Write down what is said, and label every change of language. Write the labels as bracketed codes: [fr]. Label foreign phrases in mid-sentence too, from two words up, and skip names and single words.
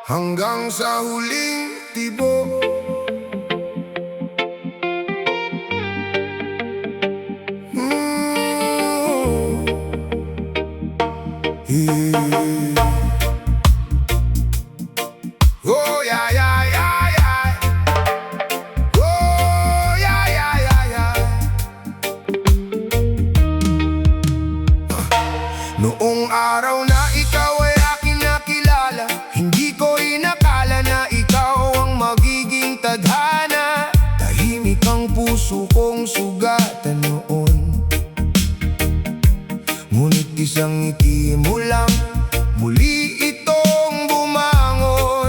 [tl] hanggang sa huling tibok. [en] Oh yeah, yeah, yeah, yeah. Oh yeah, yeah, yeah, yeah. [tl] Noong araw na ikaw ay aking nakilala, hindi ko inakala na ikaw ang magiging tadhana. Tahimik ang puso kong sugatan noon, ngunit isang ngiti mo lang, muli itong bumangon.